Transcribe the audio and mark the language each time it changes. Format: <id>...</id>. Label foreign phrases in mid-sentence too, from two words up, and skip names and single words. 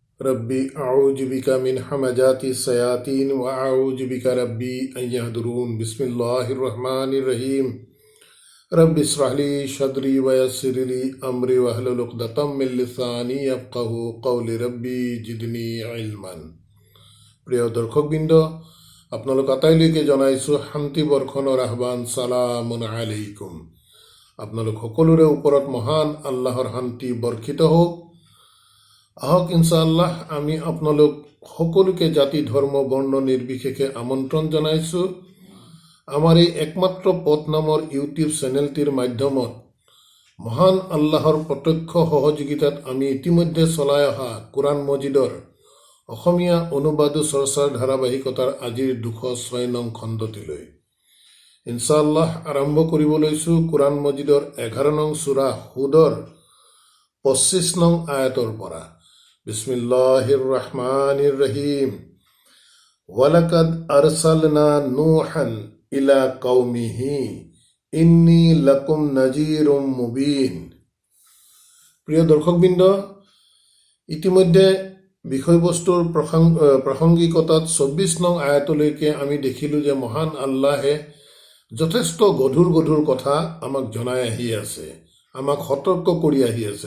<ar>رب أعوذ بك من همزات الشياطين وأعوذ بك رب أن يحضرون. بسم الله الرحمن الرحيم. رب اشرح لي صدري ويسر لي أمري واحلل عقدة من لساني يفقهوا قولي رب زدني علما.</ar> <as>প্ৰিয় দৰ্শকবৃন্দ, আপোনালোক আটাইলৈকে জনাইছোঁ শান্তি বৰ্ষণৰ আহ্বান,</as> <ar>سلام عليكم.</ar> <as>আপোনালোক সকলোৰে ওপৰত মহান আল্লাহৰ শান্তি বৰ্ষিত হওক। আহক ইনশাআল্লাহ আমি আপোনালোক সকলোকে জাতি ধৰ্ম বৰ্ণ নিৰ্বিশেষে আমন্ত্ৰণ জনাইছোঁ আমাৰ এই একমাত্ৰ পথ নামৰ ইউটিউব চেনেলটিৰ মাধ্যমত মহান আল্লাহৰ প্ৰত্যক্ষ সহযোগিতাত আমি ইতিমধ্যে চলাই অহা কোৰআন মজিদৰ অসমীয়া অনুবাদ চৰ্চাৰ ধাৰাবাহিকতাৰ আজিৰ ২০৬ নং খণ্ডটিলৈ ইনশাআল্লাহ আৰম্ভ কৰিব লৈছোঁ কোৰআন মজিদৰ ১১ নং সূৰা হুদৰ ২৫ নং আয়াতৰ পৰা।</as> <ar>بسم الله الرحمن الرحيم. ولقد أرسلنا نوحا إلى قومه إني لكم نذير مبين.</ar> <as>প্ৰিয় দৰ্শকবৃন্দ, ইতিমধ্যে বিষয়বস্তুৰ প্ৰাসংগিকতাত ২৪ নং আয়াতলৈকে আমি দেখিলোঁ যে মহান আল্লাহে যথেষ্ট গধুৰ কথা আমাক জনাই আহি আছে, আমাক সতৰ্ক কৰি আহি আছে।</as>